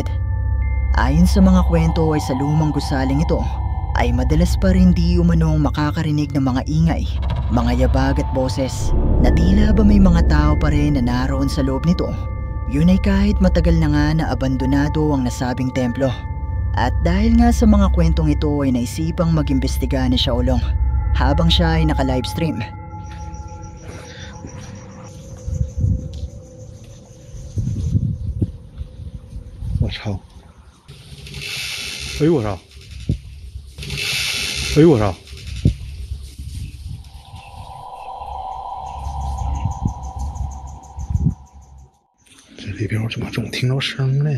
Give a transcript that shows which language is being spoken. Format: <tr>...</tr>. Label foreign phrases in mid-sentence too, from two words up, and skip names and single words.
<tl>Ayon sa mga kwento ay sa lumang gusaling ito ay madalas pa rin di umanong makakarinig ng mga ingay, mga yabag at boses na tila ba may mga tao pa rin na naroon sa loob nito. Yun ay kahit matagal na nga na abandonado ang nasabing templo. At dahil nga sa mga kwentong ito ay naisipang mag-imbestiga ni Xiaolong habang siya ay naka-livestream.</tl> <zh>我操！哎呦我操！哎呦我操！这里边我怎么总听到声呢？</zh>